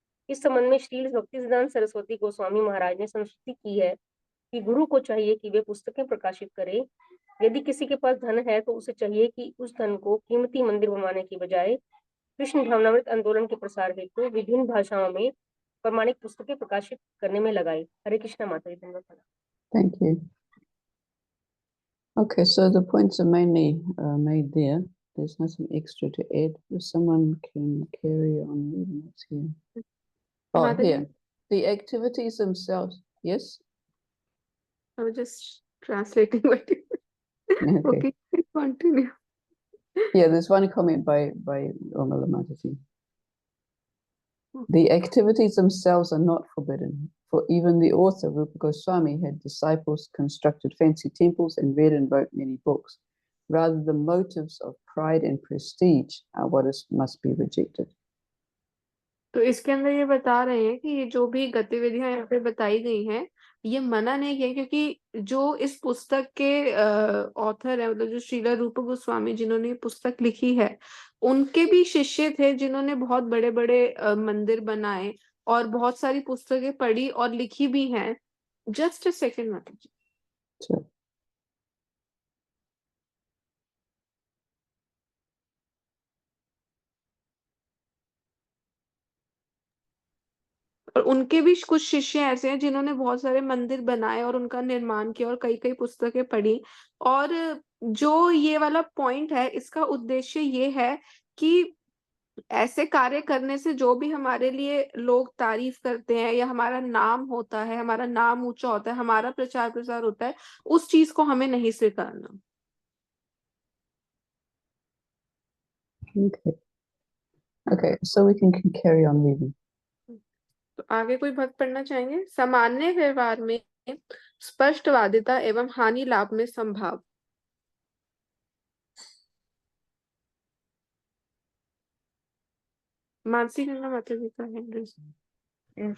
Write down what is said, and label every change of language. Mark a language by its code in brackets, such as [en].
[hi] इस संबंध में श्रील भक्तिसिद्धांत सरस्वती गोस्वामी महाराज ने संस्तुति की है कि गुरु को चाहिए कि वे पुस्तकें प्रकाशित करे। यदि किसी के पास धन है तो उसे चाहिए कि उस धन को कीमती मंदिर बनवाने की बजाय कृष्ण भावनामृत आंदोलन के प्रसार हेतु विभिन्न भाषाओं में प्रमाणिक पुस्तकें प्रकाशित करने में लगाए। हरे कृष्णा माता जी। धन्यवाद। [en] Thank you. Okay, so the points are mainly made there. There's nothing extra to add. If someone can carry on reading what's here. Oh, [hi] माता जी, [en] here. The activities themselves. Yes? I was just translating what you Okay. okay, continue. Yeah, there's one comment by Omala Mataji. The activities themselves are not forbidden, for even the author, Rupa Goswami, had disciples, constructed fancy temples, and read and wrote many books. Rather, the motives of pride and prestige are what must be rejected. [hi] तो इसके अंदर ये बता रहे हैं कि ये जो भी गतिविधियां यहाँ पे बताई गई हैं, ये मना नहीं किया, क्योंकि जो इस पुस्तक के ऑथर है, मतलब जो श्रीला रूप गोस्वामी जिन्होंने ये पुस्तक लिखी है, उनके भी शिष्य थे जिन्होंने बहुत बड़े बड़े मंदिर बनाए और बहुत सारी पुस्तकें पढ़ी और लिखी भी हैं। [en] Just a second माता जी। Sure. [hi] और उनके भी कुछ शिष्य ऐसे हैं जिन्होंने बहुत सारे मंदिर बनाए और उनका निर्माण किया और कई कई पुस्तकें पढ़ी। और जो ये वाला पॉइंट है, इसका उद्देश्य ये है कि ऐसे कार्य करने से जो भी हमारे लिए लोग तारीफ करते हैं या हमारा नाम होता है, हमारा नाम ऊंचा होता है, हमारा प्रचार प्रसार होता है, उस चीज को हमें नहीं स्वीकारना। [en] Okay. Okay, so we can carry on reading. [hi] तो आगे कोई भक्त पढ़ना चाहेंगे? सामान्य व्यवहार में स्पष्टवादिता एवं हानि लाभ में संभाव। मानसी गंगा माता जी का है।